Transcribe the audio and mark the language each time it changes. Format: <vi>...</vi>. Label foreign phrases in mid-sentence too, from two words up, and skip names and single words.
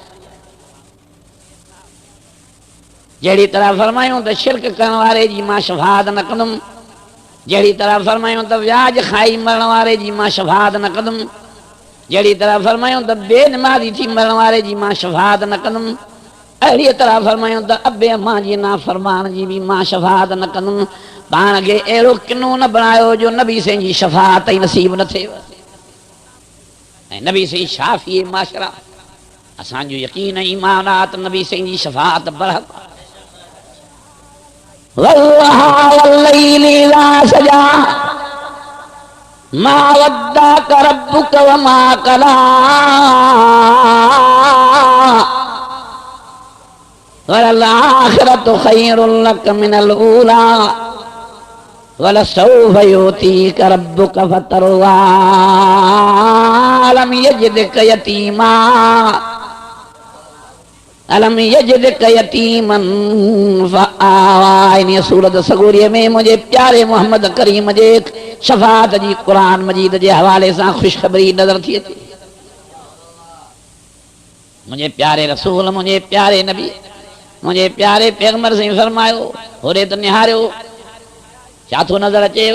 <sd>जहिड़ी तरह फरमायूं त शिरक करण वारे जी मां शफ़ाअत न कंदुमि, जहिड़ी तरह फरमायूं त व्याज खाई मरण वारे जी मां शफ़ाअत न कंदुमि, जहिड़ी तरह फरमायूं त बेनमाज़ी थी मरण वारे जी मां शफ़ाअत न कंदुमि, अहिड़ी तरह फरमायूं त अबे अम्मा जी नाफ़रमान जी भी मां शफ़ाअत न कंदुमि। पाण खे अहिड़ो किनो न बणायो जो नबी साईं जी शफ़ाअत ई नसीब न थिए। ऐं नबी साईं शाफ़ी माशरा, असांजो यकीन ईमान आहे त नबी साईं जी शफ़ाअत बरहक़।</sd> <ar>والضحى والليل إذا سجى ما ودعك ربك وما قلى وللآخرة خير لك من الأولى ولسوف يعطيك ربك فترضى ألم يجدك يتيما ألم يجدك يتيما فآوى.</ar> <sd>इन सूरत सगोरीअ में मुंहिंजे प्यारे मोहम्मद करीम जे शफ़ाअत जी क़ुरान मजीद जे हवाले सां ख़ुशख़बरी नज़र थी अचे। मुंहिंजे प्यारे रसूल, मुंहिंजे प्यारे नबी, मुंहिंजे प्यारे पैगंबर साईं फरमायो होरे त निहारियो छा थो नज़र अचेव?</sd>